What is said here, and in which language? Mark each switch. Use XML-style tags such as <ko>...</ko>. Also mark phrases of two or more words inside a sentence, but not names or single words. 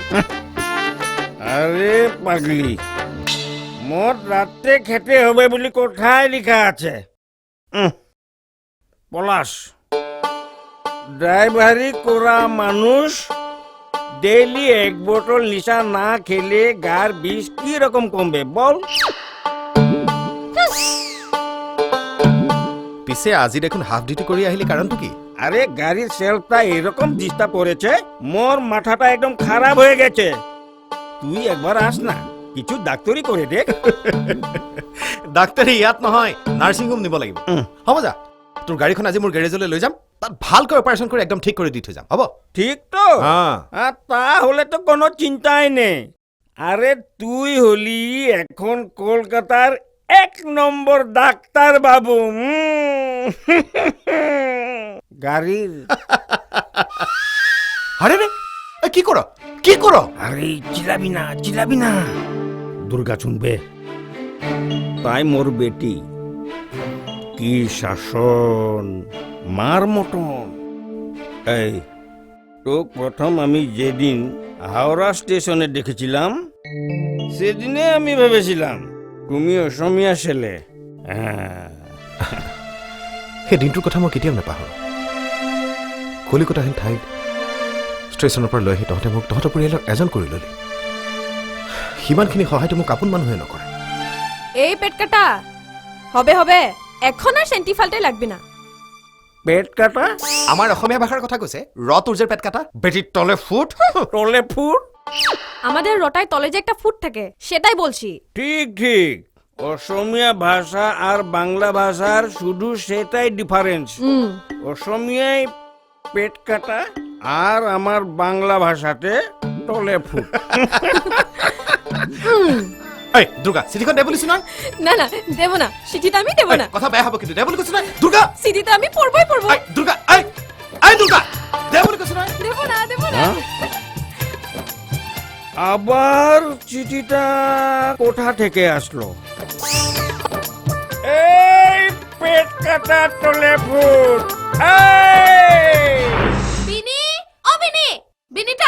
<bn>আরে পাগলি মদ রাতে খেতে হবে বলে কোথায় লেখা আছে পলাশ ড্রাইভারি করা মানুষ ডেইলি 1 বোতল নিশা না খেলে গার বিষ কি রকম কমবে বল</bn> <as>পিছে আজি দেখোন হাফ ডিউটি কৰি আহিলে কাৰণটো কি</as> <bn>আরে গাড়ির সেলফটা এরকম ডিস্টার্ব করেছে মোর মাথাটা একদম খারাপ হয়ে গেছে তুই একবার আস না কিছু ডাক্তারি করে দেখ</bn> <as>ডাক্তাৰী ইয়াত নহয় নাৰ্ছিং হোম নিব লাগিব হ'ব যা তোৰ গাড়ীখন আজি মোৰ গেৰেজলৈ লৈ যাম তাত ভালকৈ অপাৰেশ্যন কৰি একদম ঠিক কৰি দি থৈ যাম হ'ব</as> <bn>ঠিক তো তাহলে তো কোনো চিন্তাই নেই আরে তুই হলি এখন কলকাতার 1 নম্বর ডাক্তার বাবু গাড়ির</bn> <as>আরে রে এ, কি কৰ কি কৰ</as> <bn>আরে চিলাবি না দুর্গা শুনবে তাই মোর বেটি কি শাসন মার মতন এই তোক প্রথম আমি যেদিন হাওড়া স্টেশনে দেখেছিলাম সেদিনে আমি ভেবেছিলাম তুমি অসমীয়া ছেলে</bn> <as>সেই দিনটোৰ কথা মই কেতিয়াও নাপাহৰোঁ কলিকতা হেন ঠাইত ষ্টেচনৰ পৰা লৈ আহি তহঁতে মোক তহঁতৰ পৰিয়ালৰ এজন কৰি ল'লি সিমানখিনি সহায়টো মোক আপোন মানুহে নকৰে</as> <bn>এই পেট কাটা হবে এখন আর সেন্টি ফালতে লাগবে না পেট কাটা</bn> <as>আমাৰ অসমীয়া ভাষাৰ কথা কৈছে ৰ তোৰ যে পেট কাটা বেটিৰ</as> <bn>তলে ফুট টলে ফুট আমাদের রটায় তলে যে একটা ফুট থাকে সেটাই বলছি ঠিক অসমীয়া ভাষা আর বাংলা ভাষার শুধু সেটাই ডিফারেন্স অসমিয়ায় পেট কাটা আর আমার বাংলা ভাষাতে টলে ফুট</bn> <as>এই দুৰ্গা চিঠিখন দে বুলিছো নহয়</as> <bn>না না দেব না চিঠিটা আমি দেব না</bn> <as>এই, কথা বেয়া হ'ব কিন্তু দে বুলি কৈছো নহয় দুৰ্গা</as> <bn>চিঠিটা আমি পড়বই পড়বো</bn> <as>এই দুৰ্গা এই দুৰ্গা দে বুলি কৈছো নহয়</as> <bn>দেব না আবার চিঠিটা কোথা থেকে আসলো এই পেট কাটা টলে ফুট এই বিনি ও বিনি বিনিটা</bn>